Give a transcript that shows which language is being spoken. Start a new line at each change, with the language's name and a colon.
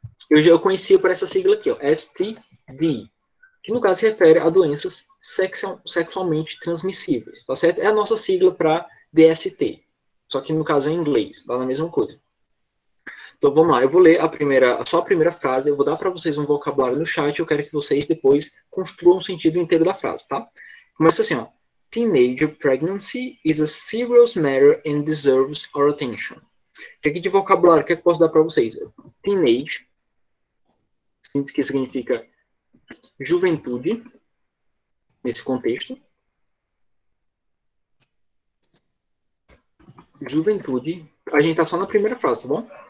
Portuguese: Eu conhecia por essa sigla aqui, ó. STD, que no caso se refere a doenças sexualmente transmissíveis, tá certo? É a nossa sigla para DST, só que no caso é em inglês, dá na mesma coisa. Então vamos lá, eu vou ler só a primeira frase, eu vou dar para vocês um vocabulário no chat, eu quero que vocês depois construam o sentido inteiro da frase, tá? Começa assim, ó.
English: Teenager pregnancy is a serious matter and deserves our attention.
Portuguese: O que aqui de vocabulário, o que é que eu posso dar para vocês? Teenage, que significa juventude, nesse contexto. Juventude, A gente tá só na primeira frase, tá bom?